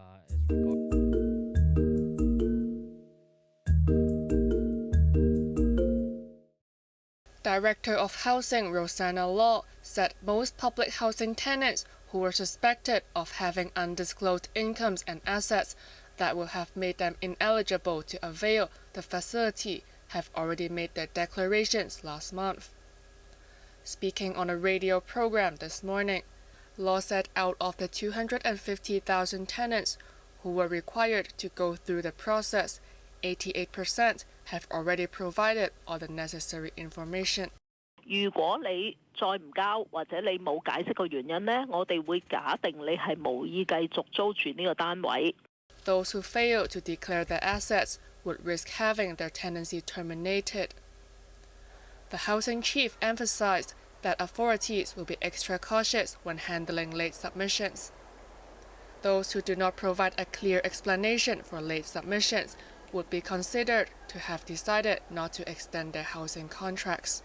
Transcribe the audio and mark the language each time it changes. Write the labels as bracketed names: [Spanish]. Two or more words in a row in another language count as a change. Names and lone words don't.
[English] Director of Housing Rosanna Law said most public housing tenants who were suspected of having undisclosed incomes and assets that would have made them ineligible to avail the facility have already made their declarations last month. Speaking on a radio program this morning, Law said out of the 250,000 tenants who were required to go through the process, 88% have already provided all the necessary information. [Cantonese] 如果你再唔交或者你冇解釋個原因呢，我哋會假定你係無意繼續租住呢個單位。 [English] Those who fail to declare their assets would risk having their tenancy terminated. The housing chief emphasized that authorities will be extra cautious when handling late submissions. Those who do not provide a clear explanation for late submissions would be considered to have decided not to extend their housing contracts.